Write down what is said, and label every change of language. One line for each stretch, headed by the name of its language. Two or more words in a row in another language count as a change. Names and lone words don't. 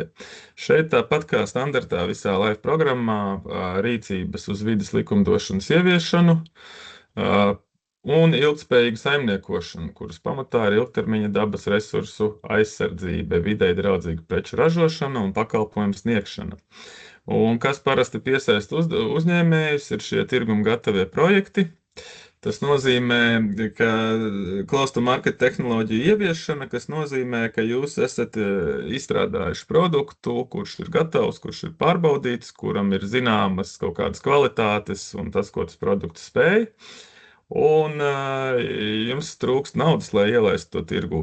Latvian: Šeit tāpat kā standartā visā LIFE programmā rīcības uz vidas likumdošanas ieviešanu un ilgspējīgu saimniekošanu, kuras pamatā ir ilgtermiņa dabas resursu aizsardzība, videi draudzīga preču ražošana un pakalpojumu sniegšana. Un kas parasti piesaist uzņēmējus, ir šie tirgum gatavie projekti. Tas nozīmē, ka
English: close to market
Latvian: tehnoloģiju ieviešana, kas nozīmē, ka jūs esat izstrādājuši produktu, kurš ir gatavs, kurš ir pārbaudīts, kuram ir zināmas kaut kādas kvalitātes un tas, ko tas produkts spēj. Un jums trūkst naudas, lai ielaistu to tirgu.